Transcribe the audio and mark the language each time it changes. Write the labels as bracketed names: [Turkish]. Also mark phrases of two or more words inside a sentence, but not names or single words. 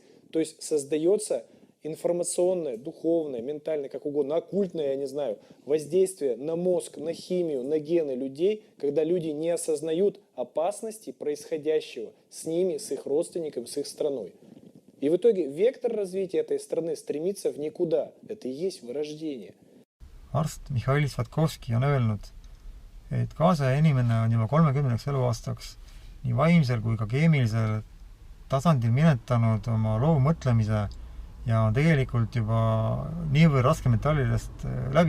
[Russian] То есть создается информационное, духовное, ментальное, как угодно, оккультное, я не знаю, воздействие на мозг, на химию, на гены людей, когда люди не осознают опасности происходящего с ними, с их родственниками, с их страной. И в итоге вектор развития этой страны стремится в никуда. Это и есть вырождение. [Estonian] Arst Mihhail Svatkovski on öelnud, et kaasaja inimene on juba 30 eluaastaks nii vaimsel kui ka keemilisel tasandil minetanud oma loovmõtlemise ja on tegelikult juba niivõrd raskemetallidest läbi